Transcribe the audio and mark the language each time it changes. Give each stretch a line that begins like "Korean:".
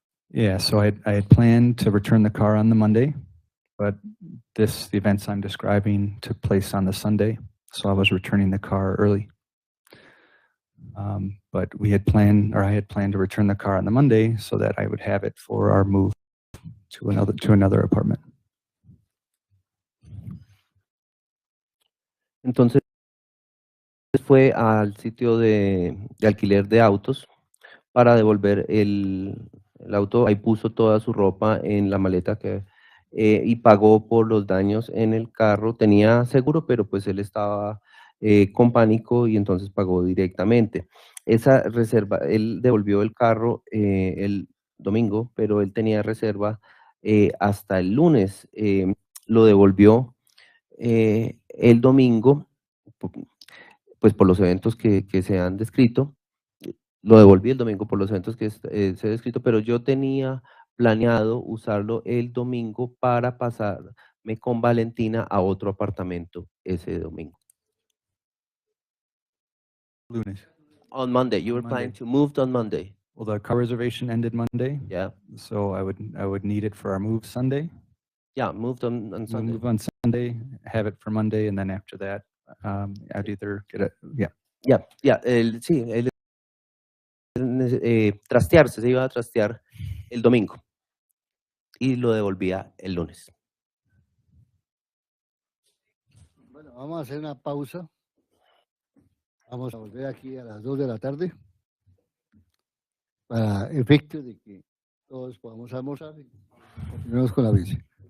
English: Yeah, so I had planned to return the car on the Monday, but the events I'm describing took place on the Sunday, so I was returning the car early. But I had planned to return the car on the Monday so that I would have it for our move to another apartment.
Spanish: Entonces fue al sitio de alquiler de autos para devolver el auto. Ahí puso toda su ropa en la maleta y pagó por los daños en el carro. Tenía seguro, pero pues él estaba con pánico y entonces pagó directamente. Esa reserva, él devolvió el carro el domingo, pero él tenía reserva hasta el lunes. Lo devolvió el domingo, pues por los eventos que se han descrito. Lo devolví el domingo por los eventos que se han descrito, pero yo tenía planeado usarlo el domingo para pasarme con Valentina a otro apartamento ese domingo. Lunes.
English: On Monday, you were planning to move on Monday. Well, the car reservation ended Monday, Yeah, so I would need it for our move Sunday. yeah, moved on Sunday. Move on Sunday, have it for Monday, and then after that, I'd either get it. Yeah.
Spanish: Sí, él trastearse, se iba a trastear el domingo y lo devolvía el lunes. Bueno, vamos a hacer una pausa. Vamos a volver aquí a las 2 de la tarde para efecto de que todos podamos almorzar y continuemos con la vice.